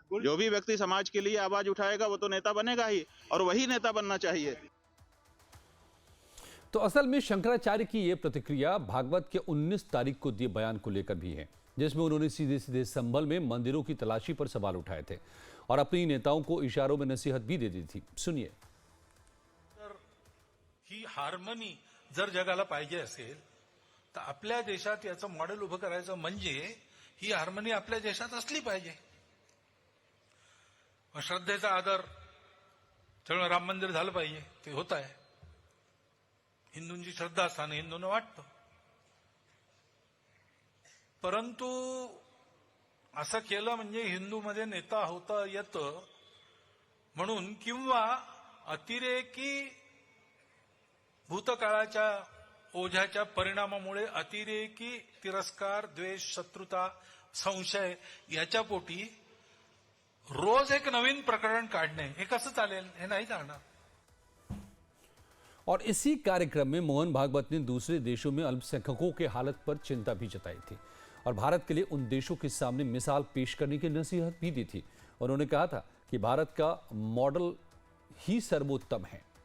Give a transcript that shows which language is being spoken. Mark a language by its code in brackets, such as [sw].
[hi] जो भी व्यक्ति समाज के लिए आवाज उठाएगा वो तो नेता बनेगा ही, और वही नेता बनना चाहिए। तो असल में शंकराचार्य की यह प्रतिक्रिया भागवत के 19 तारीख को दिए बयान को लेकर भी है, जिसमें उन्होंने सीधे सीधे संभल में मंदिरों की तलाशी पर सवाल उठाए थे और अपनी नेताओं को इशारों में नसीहत भी दे दी थी। सुनिए। [mr] ही हार्मनी जर जगाला पाहिजे असेल तर आपल्या देशात याचं मॉडेल उभं करायचं म्हणजे ही हार्मनी आपल्या देशात असली पाहिजे। श्रद्धेचा आदर, त्यामुळे राम मंदिर झालं पाहिजे, ते होत आहे। हिंदूंची श्रद्धा असताना हिंदूंना वाटतं, परंतु असं केलं म्हणजे हिंदूमध्ये नेता होता येतं म्हणून किंवा अतिरेकी भूतकाळाच्या ओझ्याच्या परिणामामुळे अतिरेकी तिरस्कार, द्वेष, शत्रुता, संशय याच्या पोटी रोज एक नवीन प्रकरण काढणे हे कसं चालेल? हे नाही चालणार। [hi] और इसी कार्यक्रम में मोहन भागवत ने दूसरे देशों में अल्पसंख्यकों के हालत पर चिंता भी जताई थी और भारत के लिए उन देशों के सामने मिसाल पेश करने की नसीहत भी दी थी। उन्होंने कहा था कि भारत का मॉडल ही सर्वोत्तम है।